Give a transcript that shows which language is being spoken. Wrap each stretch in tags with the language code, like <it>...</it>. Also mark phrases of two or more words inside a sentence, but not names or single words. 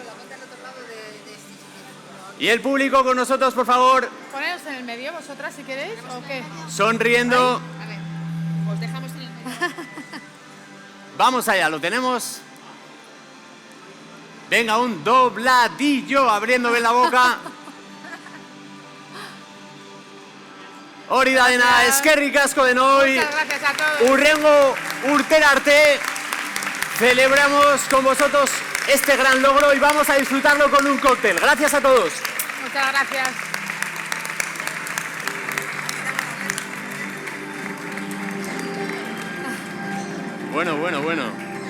<es>Y el público con nosotros, por favor, Poneros en el medio vosotras si queréis, ¿o qué? sonriendo. A ver, os dejamos en el medio. Vamos allá, lo tenemos. Venga, un dobladillo, abriendo bien la boca.</es> <eu>Hori da dena, eskerrik asko denoi.</eu> <es>Muchas gracias a todos.</es> <eu>Hurrengo urtera arte</eu> <es>celebramos con vosotros este gran logro y vamos a disfrutarlo con un cóctel. Gracias a todos. Muchas gracias. Bueno.</es>